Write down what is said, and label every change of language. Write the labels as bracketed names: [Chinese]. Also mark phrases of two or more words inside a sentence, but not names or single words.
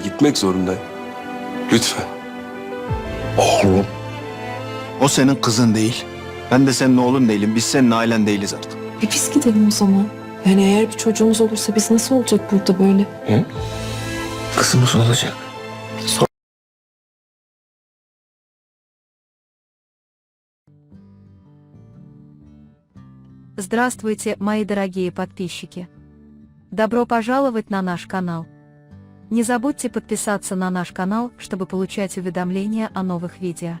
[Turkish] Gitmek zorundayım. Lütfen. Oğlum. O senin kızın değil. Ben de senin oğlun değilim. Biz senin ailen değiliz artık. Biz gidelim o zaman. Yani eğer bir çocuğumuz olursa biz nasıl olacak burada böyle? Kızımız olacak. [Russian] Здравствуйте, мои дорогие подписчики! Добро пожаловать на наш канал! Не забудьте подписаться на наш канал, чтобы получать уведомления о новых видео.